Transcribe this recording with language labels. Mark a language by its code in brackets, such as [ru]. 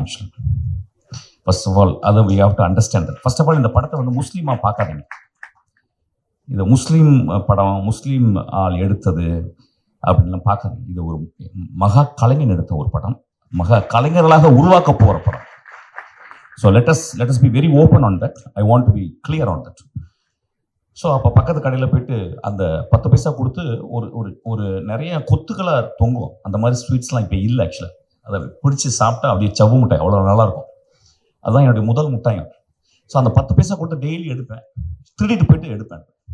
[en] Actually first of all அதை we have to understand. First of all [ta] இந்த படத்தை வந்து முஸ்லீமாக பார்க்காதீங்க. இது முஸ்லீம் படம், முஸ்லீம் ஆள் எடுத்தது அப்படின்லாம் பார்க்காதீங்க. இது ஒரு மகா கலைஞன் எடுத்த ஒரு படம், மகா கலைஞர்களாக உருவாக்க போகிற படம். [en] So let us be very open on that. I want to be clear on that. [ta] So அப்போ பக்கத்து கடையில் போயிட்டு அந்த 10 பைசா கொடுத்து ஒரு நிறைய கொத்துக்களாக தொங்கும். அந்த மாதிரி ஸ்வீட்ஸ்லாம் இப்போ இல்லை. ஆக்சுவலாக அதை பிடிச்சி சாப்பிட்டா அப்படியே சவ்வு மிட்டாய் அவ்வளோ நல்லாயிருக்கும். அதுதான் என்னுடைய முதல் மிட்டாயம். ஸோ அந்த 10 பைசா கொடுத்து டெய்லி எடுப்பேன், திருடிட்டு போயிட்டு எடுப்பேன்.